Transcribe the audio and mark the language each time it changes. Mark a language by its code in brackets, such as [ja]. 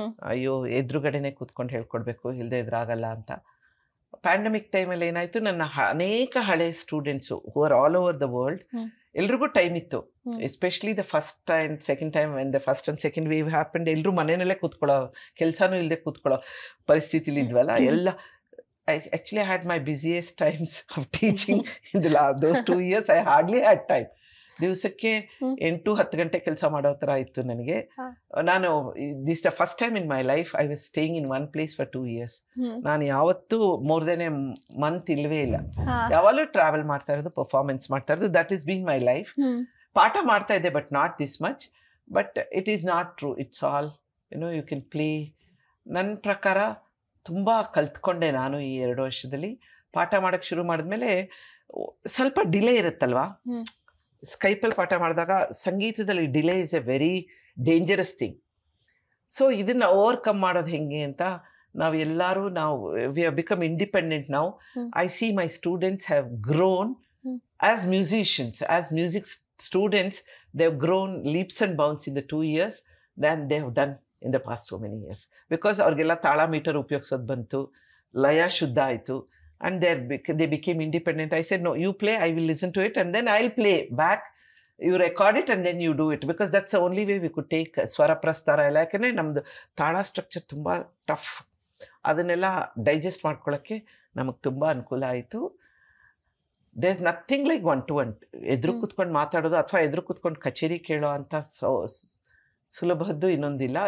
[kn] ಅಯ್ಯೋ ಎದುರುಗಡೆನೆ ಕೂತ್ಕೊಂಡು ಹೇಳ್ಕೊಡ್ಬೇಕು, ಇಲ್ಲದೆ ಇದ್ರಾಗಲ್ಲ ಅಂತ. ಪ್ಯಾಂಡಮಿಕ್ ಟೈಮಲ್ಲಿ ಏನಾಯಿತು, ನನ್ನ ಅನೇಕ ಹಳೆ students [en] who are all over the world, [kn] ಎಲ್ರಿಗೂ ಟೈಮ್ ಇತ್ತು. [en] especially the first and second time when the first and second wave happened, [kn] ಎಲ್ಲರೂ ಮನೆಯಲ್ಲೇ ಕೂತ್ಕೊಳ್ಳೋ, ಕೆಲಸನೂ ಇಲ್ಲದೆ ಕೂತ್ಕೊಳ್ಳೋ ಪರಿಸ್ಥಿತಿಲಿ ಇದ್ವಲ್ಲ ಎಲ್ಲ. [en] I actually had my busiest times of teaching in those 2 years. I hardly had time. [kn] ದಿವಸಕ್ಕೆ 8-10 ಗಂಟೆ ಕೆಲಸ ಮಾಡೋ ಥರ ಇತ್ತು ನನಗೆ. [en] ನಾನು this the first time in my life I was staying in one place for 2 years. [kn] ನಾನು ಯಾವತ್ತೂ [en] more than a month [kn] ಇಲ್ವೇ ಇಲ್ಲ. ಯಾವಾಗಲೂ ಟ್ರಾವೆಲ್ ಮಾಡ್ತಾ ಇರೋದು, ಪರ್ಫಾರ್ಮೆನ್ಸ್ ಮಾಡ್ತಾ ಇರೋದು. [en] That is been my life. [kn] ಪಾಠ ಮಾಡ್ತಾ ಇದ್ದೆ, [en] But not this much. But it is not true. It's all you can play. [kn] ನನ್ನ ಪ್ರಕಾರ ತುಂಬ ಕಲ್ತ್ಕೊಂಡೆ ನಾನು ಈ 2 ವರ್ಷದಲ್ಲಿ. ಪಾಠ ಮಾಡೋಕ್ಕೆ ಶುರು ಮಾಡಿದ್ಮೇಲೆ ಸ್ವಲ್ಪ ಡಿಲೇ ಇರುತ್ತಲ್ವಾ. ಸ್ಕೈಪಲ್ಲಿ ಪಾಠ ಮಾಡಿದಾಗ ಸಂಗೀತದಲ್ಲಿ delay [en] Is a very dangerous thing. [kn] So ಇದನ್ನು ಓವರ್ಕಮ್ ಮಾಡೋದು ಹೆಂಗೆ ಅಂತ ನಾವೆಲ್ಲರೂ [en] we have become independent [kn] ನಾವು. [en] I see my students have grown as musicians, as music students. They have grown leaps and bounce in the 2 years than they have done in the past so many years, because [kn] ಅವ್ರಿಗೆಲ್ಲ ತಾಳ metre ಉಪಯೋಗಿಸೋದು ಬಂತು, ಲಯ ಶುದ್ಧ ಆಯಿತು, [en] and they became independent. I said, no, you play, I will listen to it, and then I'll play back. You record it and then you do it, because that's the only way we could take ಸ್ವರ ಪ್ರಸ್ತಾರ ಎಲ್ಲ. [kn] ಯಾಕೆಂದರೆ ನಮ್ಮದು ತಾಳ structure ತುಂಬ tough. ಅದನ್ನೆಲ್ಲ digest ಮಾಡ್ಕೊಳ್ಳೋಕ್ಕೆ ನಮಗೆ ತುಂಬ ಅನುಕೂಲ ಆಯಿತು. [en] there is nothing like [kn] 1-to-1 ಎದುರು ಕೂತ್ಕೊಂಡು ಮಾತಾಡೋದು ಅಥವಾ ಎದುರು ಕೂತ್ಕೊಂಡು ಕಚೇರಿ ಕೇಳೋ ಅಂತ ಸುಲಭದ್ದು ಇನ್ನೊಂದಿಲ್ಲ.